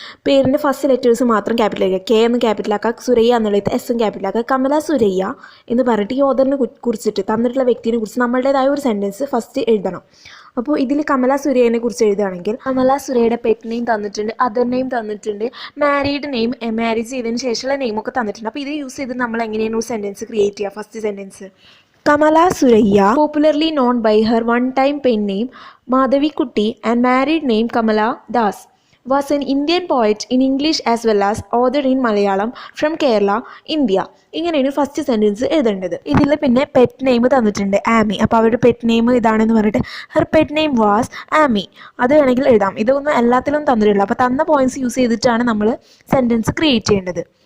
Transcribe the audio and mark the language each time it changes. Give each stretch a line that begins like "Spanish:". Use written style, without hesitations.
Malayalam: പേരിൻ്റെ first letters മാത്രം ക്യാപിറ്റലാക്കുക. K എന്ന് ക്യാപിറ്റലാക്കുക, സുരയ്യ എന്നുള്ളത് എസ് ക്യാപിറ്റലാക്കുക, കമല സുരയ്യ എന്ന് പറഞ്ഞിട്ട് ഈ ഓതറിനെ കുറിച്ചിട്ട് തന്നിട്ടുള്ള വ്യക്തിനെ കുറിച്ച് നമ്മളുടേതായ ഒരു സെൻറ്റൻസ് ഫസ്റ്റ് എഴുതണം. അപ്പോൾ ഇതിൽ കമല സുരയ്യനെ കുറിച്ച് എഴുതുകയാണെങ്കിൽ കമല സുരയ്യയുടെ പെറ്റ് നെയിം തന്നിട്ടുണ്ട്, അതർ നെയിം തന്നിട്ടുണ്ട്, മാരീഡ് നെയിം, മാരേജ് ചെയ്തതിന് ശേഷമുള്ള നെയിമൊക്കെ തന്നിട്ടുണ്ട്. അപ്പോൾ ഇത് യൂസ് ചെയ്ത് നമ്മൾ എങ്ങനെയാണ് ഒരു സെൻറ്റൻസ് ക്രിയേറ്റ് ചെയ്യുക?
English: First sentence, Kamala Surayya, popularly known by her one-time pen name Madhavikutty and married name Kamala Das, was an Indian poet in English as well as author in Malayalam from Kerala, India.
Malayalam: ഇങ്ങനെയാണ് first sentence എഴുതേണ്ടത്. ഇതിൽ പിന്നെ pet name തന്നിട്ടുണ്ട് ആമി. അപ്പോൾ അവരുടെ pet name ഇതാണെന്ന് പറഞ്ഞിട്ട്
English: her pet name was Aami,
Malayalam: അത് വേണമെങ്കിൽ എഴുതാം. ഇതൊന്നും എല്ലാത്തിലും തന്നിട്ടില്ല. അപ്പോൾ തന്ന പോയിന്റ്സ് യൂസ് ചെയ്തിട്ടാണ് നമ്മൾ സെൻറ്റൻസ് ക്രിയേറ്റ് ചെയ്യേണ്ടത്.